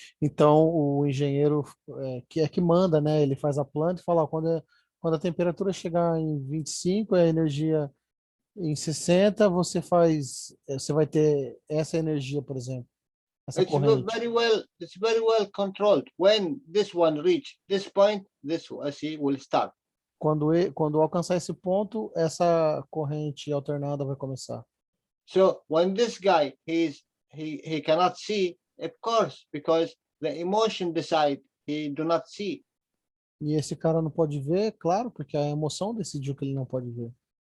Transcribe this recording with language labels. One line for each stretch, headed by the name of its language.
Portuguese: Então o engenheiro que manda, né? Ele faz a planta e fala, ó, quando a temperatura chegar em 25, a energia em 60, você vai ter essa energia, por exemplo, essa corrente.
English: It's very well controlled. When this one reach this point, this AC will start.
Portuguese: Quando alcançar esse ponto, essa corrente alternada vai começar.
English: So when this guy he cannot see, of course, because the emotion decide he do not see.
Portuguese: E esse cara não pode ver, claro, porque a emoção decidiu que ele não pode ver.